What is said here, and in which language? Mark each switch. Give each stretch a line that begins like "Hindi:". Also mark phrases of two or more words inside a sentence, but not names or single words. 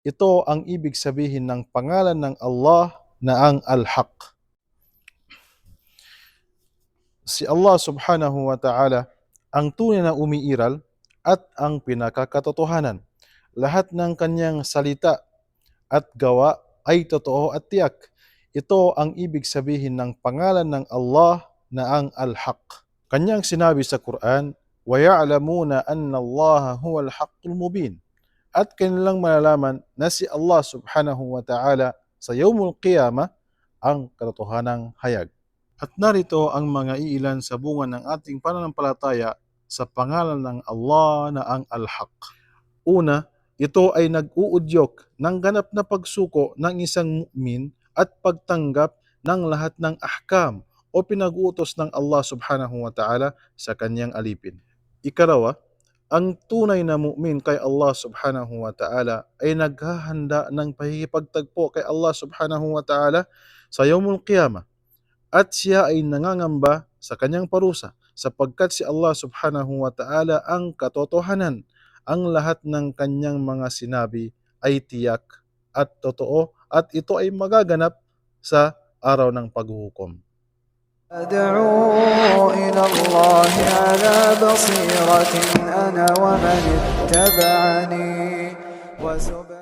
Filipino: Ito ang ibig sabihin ng pangalan ng Allah na ang Al-Haq. Si Allah
Arabic: سبحانه وتعالى
Filipino: ang tunay na umiiral at ang pinakakatotohanan. Lahat ng kanyang salita at gawa ay totoo at tiyak. Ito ang ibig sabihin ng pangalan ng Allah na ang Al-Haq. Kanyang sinabi sa Quran,
Arabic: وَيَعْلَمُونَ أَنَّ اللَّهَ هُوَ الْحَقُّ الْمُبِينُ.
Filipino: At kanilang malalaman na si Allah
Arabic: سبحانه وتعالى
Filipino: sa
Arabic: يوم القيامة
Filipino: ang katotohanang hayag. At narito ang mga iilan sa bunga ng ating pananampalataya sa pangalan ng Allah na ang Al-Haq. Una, ito ay nag-uudyok ng ganap na pagsuko ng isang mu'min at pagtanggap ng lahat ng ahkam o pinag-uutos ng Allah
Arabic: سبحانه وتعالى
Filipino: sa kanyang alipin. Ikalawa, ang tunay na mu'min kay Allah
Arabic: سبحانه وتعالى
Filipino: ay naghahanda ng pakikipagtagpo kay Allah
Arabic: سبحانه وتعالى
Filipino: sa
Arabic: يوم القيامة
Filipino: at siya ay nangangamba sa kanyang parusa sapagkat si Allah
Arabic: سبحانه وتعالى
Filipino: ang katotohanan. Ang lahat ng kanyang mga sinabi ay tiyak at totoo at ito ay magaganap sa araw ng paghuhukom.
Arabic: أدعو إلى الله على بصيرة أنا ومن اتبعني